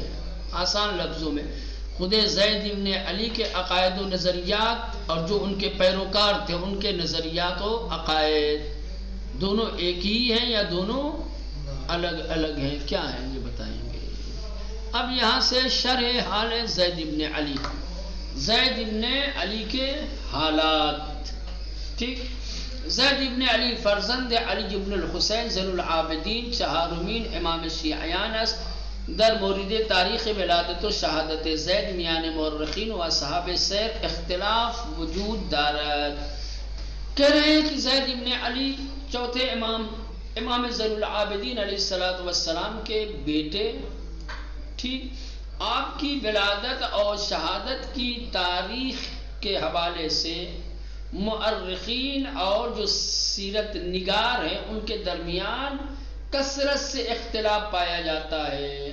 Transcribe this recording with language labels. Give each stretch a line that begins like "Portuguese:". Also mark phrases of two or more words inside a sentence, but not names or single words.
Urdu: آسان لفظوں میں خود زید ابن علی کے عقائد و نظریات اور جو ان کے پیروکار تھے ان کے نظریات و عقائد دونوں ایک ہی ہیں یا دونوں الگ الگ ہیں، کیا ہیں یہ بتائیں گے. اب یہاں سے شرح حال ہے زید ابن علی، زید ابن علی کے حالات.
Persian: ٹھیک، زید ابن علی فرزند علی ابن الحسین زین العابدین چہارمین امام شیعیان است. در مورد تاریخ ولادت و شہادت زید میان مورخین و اصحاب سیر اختلاف وجود دارد.
Urdu: کہہ رہے ہیں کہ زید ابن علی چوتھے امام زین العابدین
Arabic: علیہ السلام
Urdu: کے بیٹے، ٹھیک، آپ کی ولادت اور شہادت کی تاریخ کے حوالے سے مؤرخین اور جو سیرت نگار ہیں ان کے درمیان کثرت سے اختلاف پایا جاتا ہے.